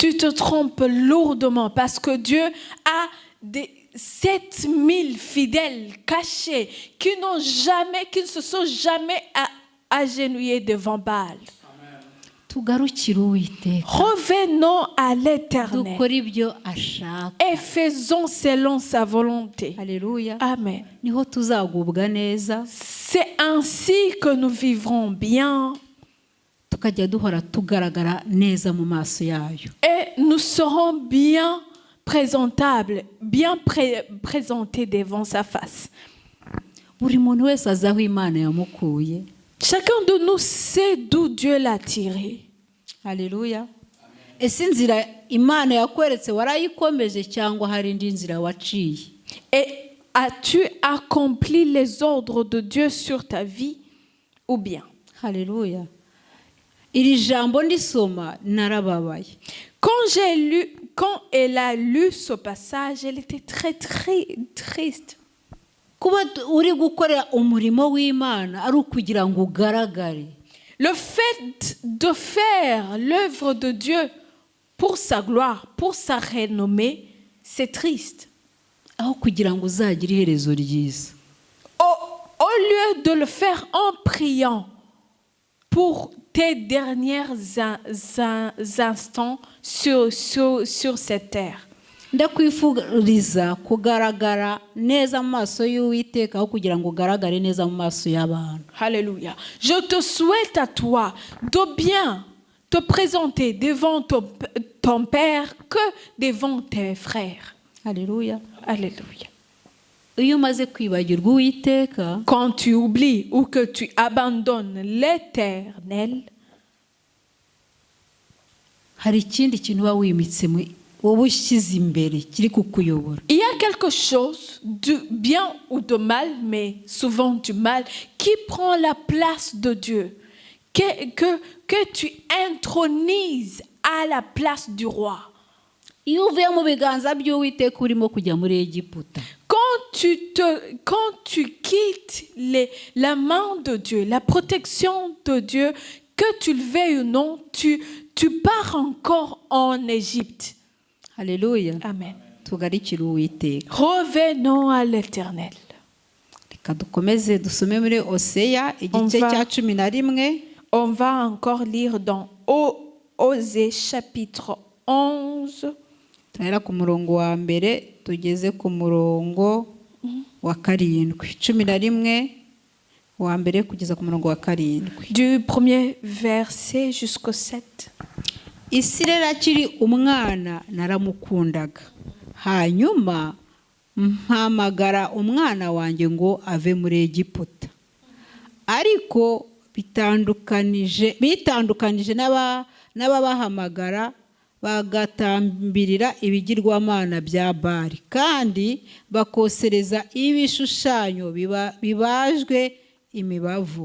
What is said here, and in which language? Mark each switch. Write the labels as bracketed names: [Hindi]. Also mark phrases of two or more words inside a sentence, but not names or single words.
[French] Tu te trompes lourdement parce que Dieu a des 7000 fidèles cachés qui ne se sont jamais agenouillés devant Baal. [Kinyarwanda] Tugarukire Uwiteka, [French] Revenons à l'Éternel [Kinyarwanda] dukora ibyo ashaka. [French] et faisons selon sa volonté. [Kinyarwanda] Haleluya. Amen. Niho tuzagubwa neza, [French] C'est ainsi que nous vivrons bien [Kinyarwanda] tukajya duhora tugaragara neza mu maso yayo. [French] et nous serons bien présentables, bien présentés devant sa face. [Kinyarwanda] Buri muntu wese azi aho Imana yamukuye. [French] Chacun de nous sait d'où Dieu l'a tiré. [Kinyarwanda] Haleluya. Ese inzira Imana yakweretse warayikomeje cyangwa hari indi nzira waciye? [French] Et as-tu accompli les ordres de Dieu sur ta vie ou bien? [Kinyarwanda] Haleluya. Iri jambo ndisoma narababaye. [French] Quand elle a lu ce passage, elle était très triste. [Kinyarwanda] Kuba uri gukorera umurimo w'Imana ari ukugira ngo ugaragare. [French] Le fait de faire l'œuvre de Dieu pour sa gloire, pour sa renommée, c'est triste. [Kinyarwanda] Aho kugira ngo uzagire iherezo ryiza. [French] Au lieu de le faire en priant pour tes derniers instants sur cette terre. [Kinyarwanda] Ndakwifuriza kugaragara neza mu maso y'Uwiteka aho kugira ngo ugaragare neza mu maso y'abantu. [French] Alléluia. Je te souhaite à toi de bien te présenter devant ton Père que devant tes frères. Alléluia. Alléluia. [Kinyarwanda] Iyo umaze kwibagirwa Uwiteka, [French] Quand tu oublies ou que tu abandonnes l'Éternel, [Kinyarwanda] hari ikindi kintu uba wimitse wowe ushyize imbere kiri kukuyobora. [French] il y a quelque chose de bien ou de mal, mais souvent du mal, qui prend la place de Dieu, que tu intronises à la place du roi. [Kinyarwanda] Iyo uvuye mu biganza by'Uwiteka urimo kujya muri Egiputa, [French] Quand tu quittes la main de Dieu, la protection de Dieu, que tu le veuilles ou non, tu pars encore en Égypte. [Kinyarwanda] Haleluya. Amen. Tugarikire Uwiteka. [French] Revenons à l'Éternel. [Kinyarwanda] Reka dukomeze dusome muri Oseya igice cya 11. [French] On va encore lire dans Osée chapitre 11. [Kinyarwanda] Tuhera ku murongo wa mbere tugeze ku murongo wa 7. 11 wa mbere kugeza ku murongo wa 7. [French] Du premier verset jusqu'au 7. [Kinyarwanda] Isirayeli akiri umwana naramukundaga, hanyuma mpamagara umwana wanjye ngo ave muri Egiputa. Ariko bitandukanije n'ababahamagara bagatambirira ibigirwamana bya Bali kandi bakosereza ibishushanyo bibajwe imibavu.